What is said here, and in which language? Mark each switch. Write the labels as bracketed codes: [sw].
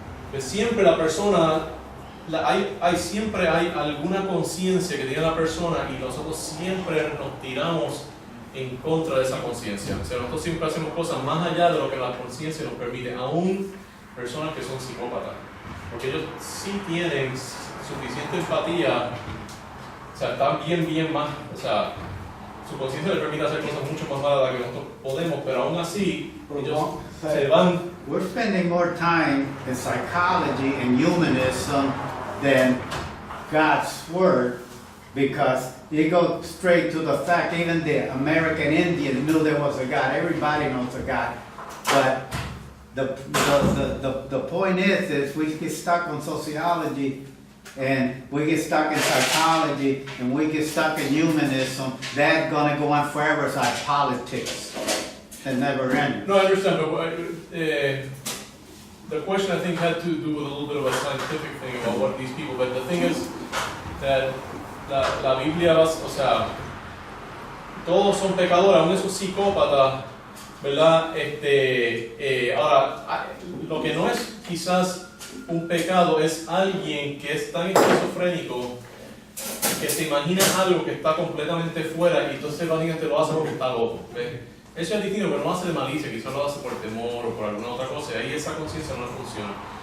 [es] Que siempre la persona, siempre hay alguna conciencia que tiene la persona y nosotros siempre nos tiramos en contra de esa conciencia. O sea, nosotros siempre hacemos cosas más allá de lo que la conciencia nos permite, aún personas que son psicópatas. porque ellos sí tienen suficiente empatía, o sea, están bien más, o sea, su conciencia les permite hacer cosas mucho más malas de las que nosotros podemos, pero aún así, ellos se van. [en] We're spending more time in psychology and humanism than God's word, because you go straight to the fact. Even the American Indians knew there was a God. Everybody knows a God, but the point is we get stuck on sociology, and we get stuck in psychology, and we get stuck in humanism. That's gonna go on forever. It's like politics. It never ends. No, I understand, but the question I think had to do with a little bit of a scientific thing about what these people, but the thing is that [es] la Biblia, o sea, todos son pecadores, aún esos psicópatas, ¿verdad? Ahora, lo que no es quizás un pecado es alguien que es tan esquizofrénico que se imagina algo que está completamente fuera y entonces básicamente lo hace porque está loco. ¿Ves? Eso es distinto, pero no lo hace de malicia, quizás lo hace por temor o por alguna otra cosa, y ahí esa conciencia no funciona.